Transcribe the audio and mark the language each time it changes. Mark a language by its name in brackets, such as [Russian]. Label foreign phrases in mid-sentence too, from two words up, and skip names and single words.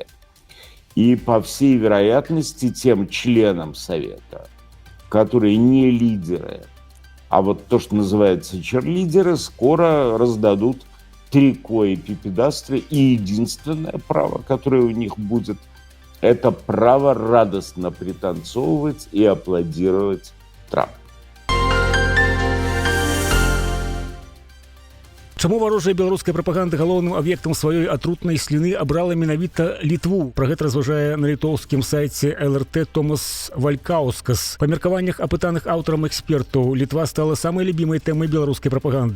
[Russian] И, по всей вероятности, тем членам Совета, которые не лидеры, а вот то, что называется черлидеры, скоро раздадут трикоэпипедастре, и единственное право, которое у них будет, это право радостно пританцовывать и аплодировать Трампу. [Belarusian] Чаму варожая беларуская прапаганда галоўным аб'ектам сваёй атрутнай сліны абрала менавіта Літву? Пра гэта разважае на літоўскім сайце ЛРТ Томас Валькаускас. Па меркаваннях апытаных аўтарам экспертаў, Літва стала самай любімай тэмай беларускай прапаганды.